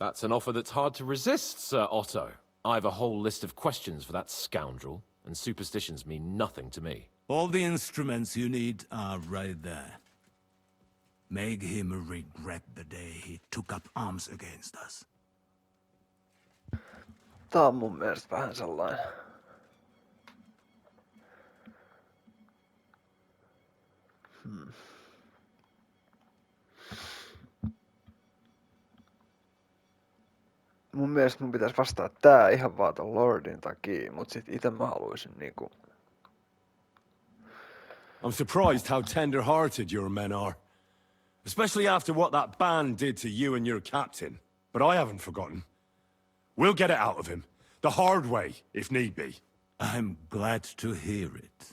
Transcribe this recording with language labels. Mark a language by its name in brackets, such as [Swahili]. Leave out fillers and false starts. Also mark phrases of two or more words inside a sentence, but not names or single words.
[English] That's an offer that's hard to resist, Sir Otto. I've a whole list of questions for that scoundrel, and superstitions mean nothing to me. All the instruments you need are right there. Make him regret the day he took up arms against us. [Finnish] Tää on mun mielestä vähän sellainen. Mun mielestä mun pitäisi vastaa tää ihan vaan ton Lordin takia, mut sit ite mä haluaisin niinku... [English] I'm surprised how tender-hearted your men are. Especially after what that band did to you and your captain. But I haven't forgotten. We'll get it out of him. The hard way, if need be. I'm glad to hear it.